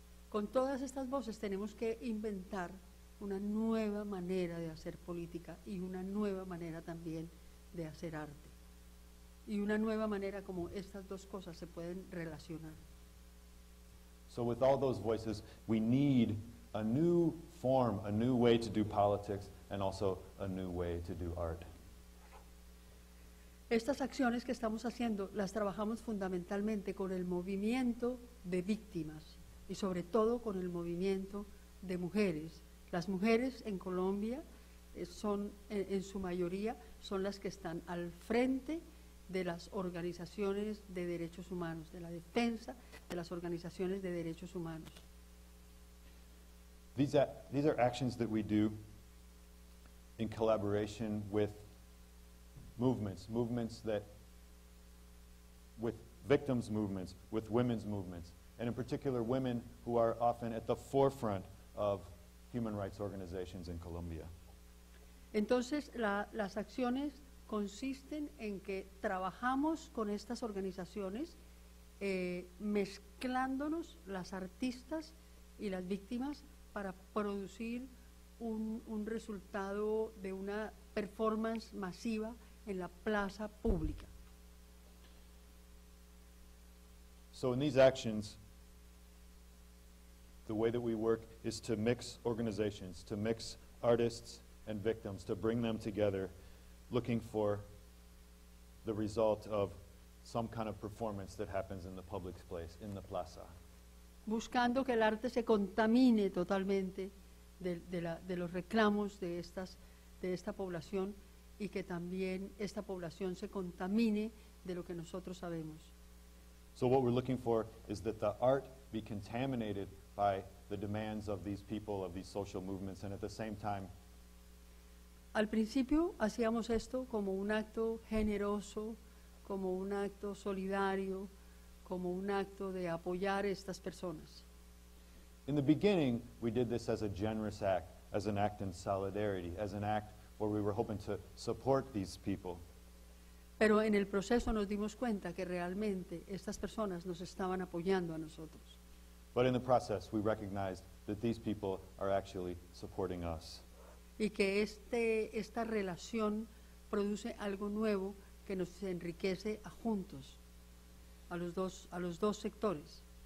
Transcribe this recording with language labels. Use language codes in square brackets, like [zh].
[es] Con todas estas voces tenemos que inventar una nueva manera de hacer política y una nueva manera también de hacer arte. Y una nueva manera como estas dos cosas se pueden relacionar. [en] So with all those voices, we need a new form, a new way to do politics, and also a new way to do art. [es] Estas acciones que estamos haciendo las trabajamos fundamentalmente con el movimiento de víctimas y sobre todo con el movimiento de mujeres. Las mujeres en Colombia son, en su mayoría, son las que están al frente de las organizaciones de derechos humanos, de la defensa de las organizaciones de derechos humanos. [en] These are actions that we do in collaboration with movements that, with victims movements, with women's movements, and in particular women who are often at the forefront of human rights organizations in Colombia. [es] Entonces, las acciones consisten en que trabajamos con estas organizaciones mezclándonos las artistas y las víctimas para producir un resultado de una performance masiva en la plaza pública. [en] So in these actions, the way that we work is to mix organizations, to mix artists and victims, to bring them together, looking for the result of some kind of performance that happens in the public place, in the plaza. [es] Buscando que el arte se contamine totalmente de los reclamos de esta población y que también esta población se contamine de lo que nosotros sabemos. [en] So what we're looking for is that the art be contaminated by the demands of these people, of these social movements, and at the same time, [es] al principio hacíamos esto como un acto generoso, como un acto solidario, como un acto de apoyar a estas personas. [en] In the beginning, we did this as a generous act, as an act in solidarity, as an act where we were hoping to support these people. [es] Pero en el proceso nos dimos cuenta que realmente estas personas nos estaban apoyando a nosotros. [en] But in the process, we recognized that these people are actually supporting us. [es] Y que esta relación produce algo nuevo que nos enriquece a juntos, a los dos sectores.